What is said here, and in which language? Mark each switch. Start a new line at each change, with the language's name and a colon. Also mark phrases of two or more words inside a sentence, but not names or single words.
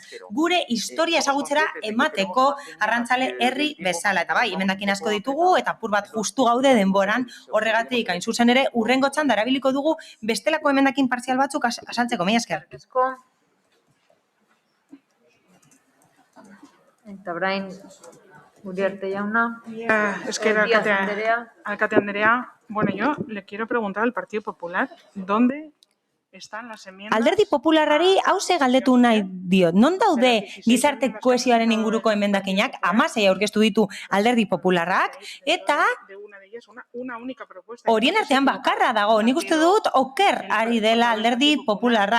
Basque: Gure historia ezagutzera emateko arrantzale herri bezala, eta bai, emendakin asko ditugu, eta apur bat justu gaude denboran, horregatik hain zuzen ere, urrengo txanda erabiliko dugu bestelako emendakin partzial batzuk asaltzeko, mila esker. Eta orain, Uriarte jauna. Esker, alkate Andrea.
Spanish: Bueno, yo le quiero preguntar al Partido Popular, ¿dónde están las enmiendas?
Basque: Alderdi Popularrari hauze galdetu nahi diot. Non daude gizarte kohesioaren inguruko emendakinak? 16 aurkeztu ditu Alderdi Popularrak, eta horien artean bakarra dago. Nik uste dut oker ari dela Alderdi Popularra.